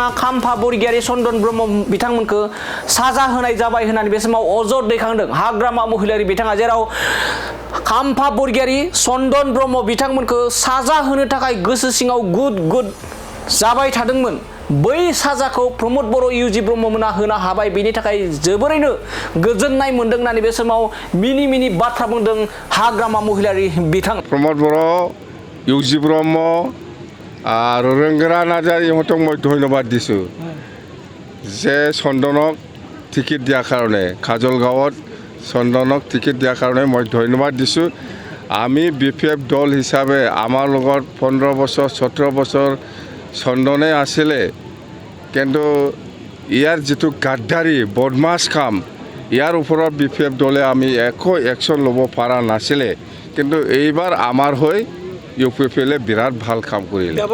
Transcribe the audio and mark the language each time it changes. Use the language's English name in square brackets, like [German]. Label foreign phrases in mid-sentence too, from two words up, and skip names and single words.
[Bodo] खाम्फा बरगयारी चन्दन ब्रह्म बिथांमोनखौ साजा होनाय जाबाय होननानै बे समाव अजद दैखांदों हाग्रामा महिलारि बिथाङा जेराव खाम्फा बरगयारी चन्दन ब्रह्म बिथांमोनखौ साजा होनो थाखाय गोसो सिङाव गुद जाबाय थादोंमोन बै साजाखौ प्रमद बर' इउजि ब्रह्ममोना होनो हाबाय बेनि थाखाय जोबोरैनो गोजोननाय मोनदों होननानै बे समाव मिनि बाथ्रा बुंदों हाग्रामा महिलारि बिथां [Assamese] प्रमद बर' इउजि ब्रह्म আৰু ৰংগৰা নাৰ্জাৰী ইহঁতক মই ধন্যবাদ দিছোঁ যে চন্দনক টিকেট দিয়াৰ কাৰণে কাজলগাঁৱত চন্দনক টিকেট দিয়াৰ কাৰণে মই ধন্যবাদ দিছোঁ আমি বিপিএফ দল হিচাপে আমাৰ লগত 15 বছৰ 17 বছৰ চন্দনে আছিলে কিন্তু ইয়াৰ যিটো গাদ্দাৰী বদমাছ কাম ইয়াৰ ওপৰত বিপিএফ দলে আমি একো একশ্যন ল'ব পৰা নাছিলে কিন্তু এইবাৰ আমাৰ হৈ ইউপিপিএলে বিৰাট ভাল কাম কৰিলে